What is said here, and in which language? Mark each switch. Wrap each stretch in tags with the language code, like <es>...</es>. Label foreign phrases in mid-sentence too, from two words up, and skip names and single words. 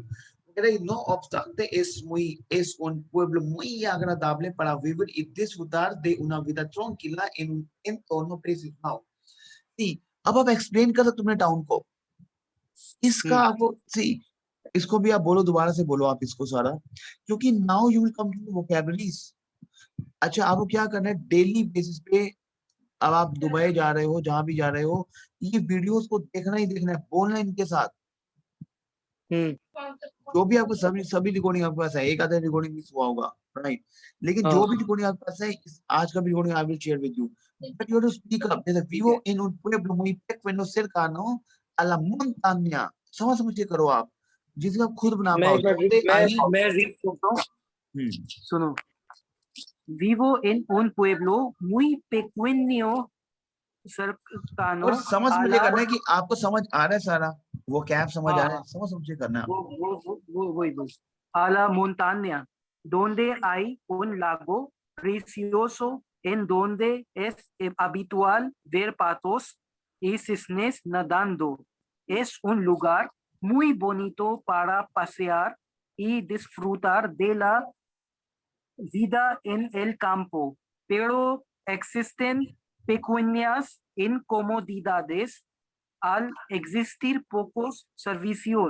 <es>No obstante, es un pueblo muy agradable para vivir y disfrutar de una vida tranquila en un entorno precioso.</es> <en>Now, see,</en> <hi>अब आप explain कर सकते हो अपने town को. इसका आपको see, इसको भी आप बोलो दोबारा से बोलो आप इसको सारा, क्योंकि</hi> <en>now you will come to the vocabularies.</en> <hi>अच्छा आपको क्या करना है</hi> <en>daily basis</en> <hi>पे, अब आप दुबई जा रहे हो जहां भी जा रहे हो, ये वीडियोस को देखना ही देखना है, बोलना इनके साथ. जो भी आपको सभी रिकॉर्डिंग आपके पास है, एक आधा रिकॉर्डिंग मिस हुआ होगा, राइट, लेकिन जो भी रिकॉर्डिंग आपके पास है, आज का भी रिकॉर्डिंग</hi> <en>I will share with you, but you have to speak up.</en> <es>जैसे vivo en un pueblo muy pequeño cercano a la montaña.</es> <hi>समझ के करो आप, जिसका आप खुद बना पाओ. मैं रीड करता हूँ. सुनो.</hi> <es>Vivo en un pueblo muy pequeño cercano.</es> <hi>और समझ मुझे करना है कि आपको समझ आ रहा है सारा, वो कैप समझ आ रहा है, समझ करना है.</hi> <es>वो a la montaña donde hay un lago precioso en donde es habitual ver patos y cisnes nadando. Es un lugar muy bonito para pasear y disfrutar de la vida en el campo, pero existen pequeñas incomodidades al existir pocos servicios.</es>